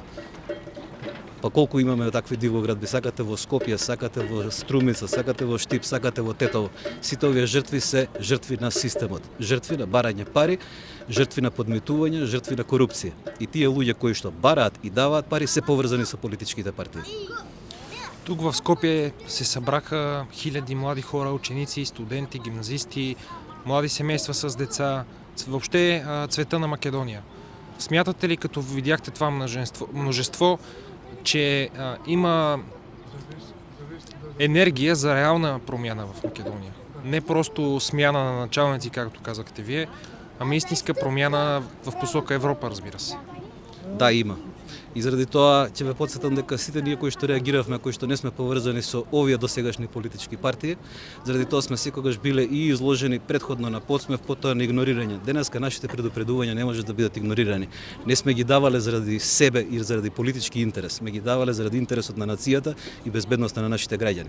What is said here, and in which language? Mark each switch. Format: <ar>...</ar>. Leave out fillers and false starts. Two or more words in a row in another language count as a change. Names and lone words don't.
<mk>Па колку имаме такви дивоградби, сакате во Скопје, сакате во Струмица, сакате во Штип, сакате во Тетово. Сите овие жртви се жртви на системот, жртви на барање пари, жртви на подмитување, жртви на корупција. И тие луѓе кои што бараат и даваат пари се поврзани со политичките партии.</mk> <bg>Тук в Скопје се събраха хиляди млади хора, ученици, студенти, гимназисти, млади семейства с деца, въобще цвета на Македония. Смятате ли, като видяхте това множество, че има енергия за реална промяна в Македония? Не просто смяна на началници, както казахте вие, ами истинска промяна в посока Европа, разбира се.</bg> <mk>Да, има. И заради тоа ќе ве потсетам дека сите ние кои што реагиравме, кои што не сме поврзани со овие досегашни политички партии, заради тоа сме секогаш биле и изложени претходно на подсмев, потоа на игнорирање. Денеска нашите предупредувања не можат да бидат игнорирани. Не сме ги давале заради себе и заради политички интерес, сме ги давале заради интересот на нацијата и безбедноста на нашите граѓани.</mk>